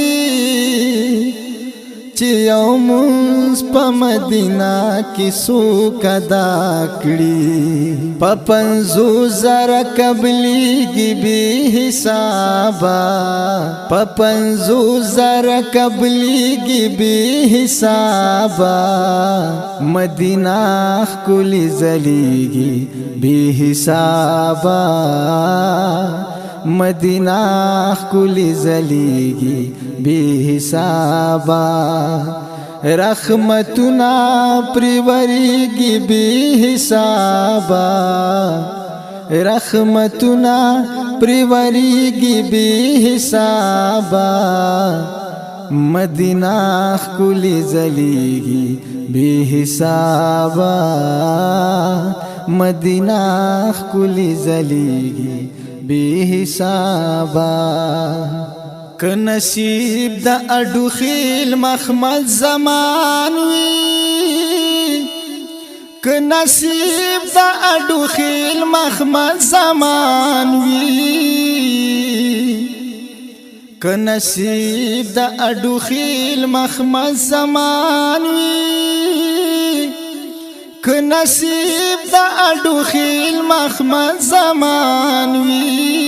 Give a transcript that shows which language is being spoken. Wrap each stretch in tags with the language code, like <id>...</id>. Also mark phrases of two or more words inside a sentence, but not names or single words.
<ps>چې یو منځ په مدینہ کې څوک ادا کړي په 50,000 قبلېږي</ps> <ur>بې حسابه</ur> <ps>په 50,000 قبلېږي</ps> <ur>بې حسابه</ur> <ps>مدینہ ښکلی ځلیږي</ps> <ur>بې حسابه</ur> <ps>مدینہ ښکلی ځلیږي</ps> <ur>بے حسابا</ur> <ps>رحمتنا پریوریږي</ps> <ur>بے حسابا</ur> <ps>رحمتنا پریوریږي</ps> <ur>بے حسابا</ur> <ps>مدینہ ښکلی ځلیږي</ps> <ur>بے حسابا</ur> <ps>مدینہ ښکلی ځلیږي</ps> <ur>بے حسابا</ur> <ps>که نصیب د اډو خیل مخمل زمان وی که نصیب د اډو خیل مخمل زمان وی که نصیب د اډو خیل مخمل زمان وی که نصیب د اډو خیل مخمل زمان وی</ps>